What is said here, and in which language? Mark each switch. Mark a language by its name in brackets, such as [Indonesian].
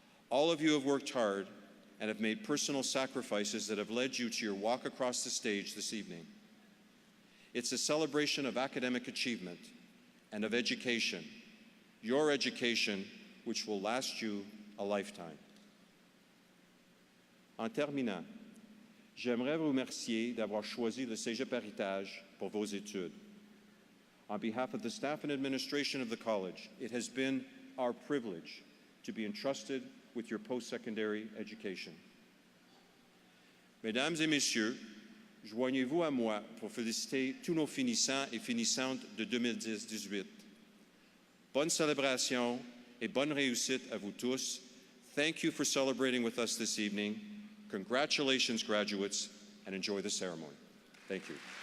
[English] All of you have worked hard and have made personal sacrifices that have led you to your walk across the stage this evening. It's a celebration of academic achievement and of education, your education, which will last you a lifetime. [French] En terminant, j'aimerais vous remercier d'avoir choisi le Cégep Héritage pour vos études. [English] On behalf of the staff and administration of the college, it has been our privilege to be entrusted with your post-secondary education. [French] Mesdames et messieurs, joignez-vous à moi pour féliciter tous nos finissants et finissantes de 2010-18. Bonne célébration et bonne réussite à vous tous. [English] Thank you for celebrating with us this evening. Congratulations, graduates, and enjoy the ceremony. Thank you.